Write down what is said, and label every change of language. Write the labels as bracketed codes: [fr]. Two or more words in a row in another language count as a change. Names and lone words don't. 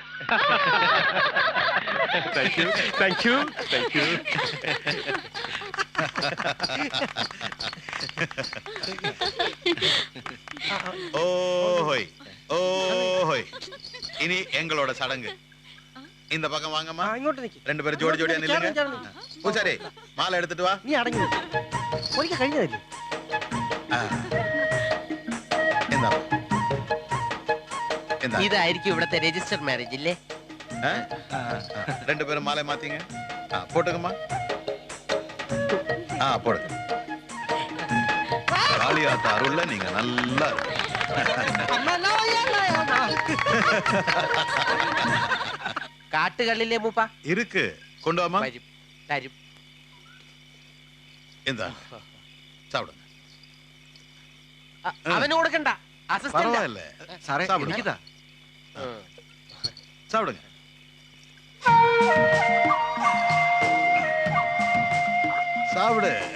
[en] Thank you thank you thank you. [ta] ஓஹோய் ஓஹோய் இனி எங்களோட சடங்கு இந்த பக்கம் வாங்கம்மா. [ml] ഇങ്ങോട്ട് നിൽക്ക്. [ta] ரெண்டு பேரும் ஜோடி ஜோடியா நில்லுங்க. பூசாரி மாலை எடுத்துட்டு வா. [ml] നീ അടങ്ങി ഒരിക്കൽ കഴിഞ്ഞതല്ലേ? എന്താ എന്താ ഇതായിരിക്കും ഇവിടുത്തെ രജിസ്റ്റർ മാരേജ് ഇല്ലേ? [ta] ரெண்டு பேரும் மாலை மாத்தீங்க. போட்டுக்கம்மா. போடுங்க. காளியாத்த அருள்ல நீங்க நல்லா [ml] കാട്ടുകളിലെ മൂപ്പ [ta] இருக்கு. கொண்டு வாமா. [ml] വരും തരും. [ta] എന്താ சாப்பிடுங்க. [ml] അവന് കൊടുക്കണ്ട. [ta] பரவாயில்ல [ml] സാറേ [ta] சாப்பிடுங்க. [ml] എനിക്കിതാ. [ta] சாப்பிடுங்க. சாப்பிடு.